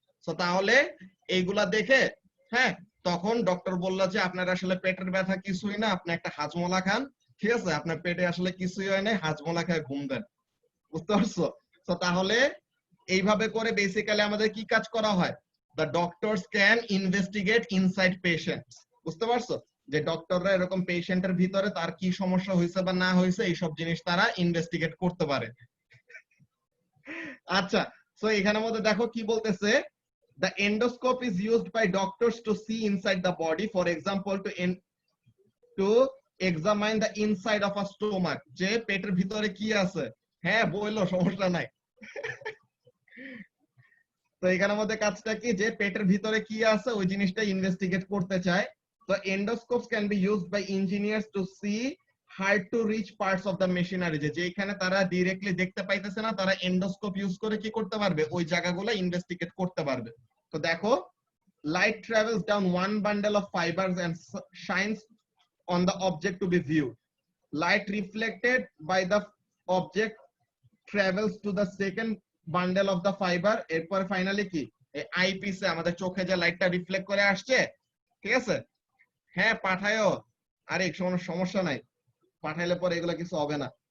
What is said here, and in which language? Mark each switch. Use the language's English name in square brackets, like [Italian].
[Bangla] তো তাহলে এইগুলা দেখে, হ্যাঁ, তখন ডক্টর বললো যে আপনার আসলে পেটের ব্যথা কিছুই না, আপনি একটা হাজমোলা খান, ঠিক আছে, আপনার পেটে আসলে কিছুই হয় না, হাজমোলা খায় ঘুম দেন। বুঝতে পারছো? তো তাহলে এইভাবে করে বেসিক্যালি আমাদের কি কাজ করা হয়, [English] the doctors can investigate inside patients। [Bangla] বুঝতে পারছো? যে ডক্টররা এরকম পেশেন্টের ভিতরে তার কি সমস্যা হয়েছে বা না হয়েছে এইসব জিনিস তারা ইনভেস্টিগেট করতে পারে। আচ্ছা, সো এখানের মধ্যে দেখো কি বলতেছে, [English] the endoscope is used by doctors to see inside the body, for example to examine the inside of a stomach, [Bangla] যে পেটের ভিতরে কি আছে। হ্যাঁ বললো, সমস্যা নাই। তো এখানের মধ্যে কাজটা কি, যে পেটের ভিতরে কি আছে ওই জিনিসটা ইনভেস্টিগেট করতে চায়। তো [English] endoscopes can be used by engineers to see hard to reach parts of the machinery, [Bangla] যেখানে তারা ডাইরেক্টলি দেখতে পাইতেছে না, তারা এন্ডোস্কোপ ইউজ করে কি করতে পারবে, ওই জায়গাগুলো ইনভেস্টিগেট করতে পারবে। তো দেখো, [English] light travels down one bundle of fibers and shines on the object to be viewed. Light reflected by the object travels to the second bundle of the fibre, [Bangla] এরপর ফাইনালি কি এই আইপিসে আমাদের চোখে যে লাইটটা রিফ্লেক্ট করে আসছে, ঠিক আছে। হ্যাঁ পাঠায়ও, আরে কোনো সমস্যা নাই, পাঠাইলে পরে এগুলো কিছু হবে না।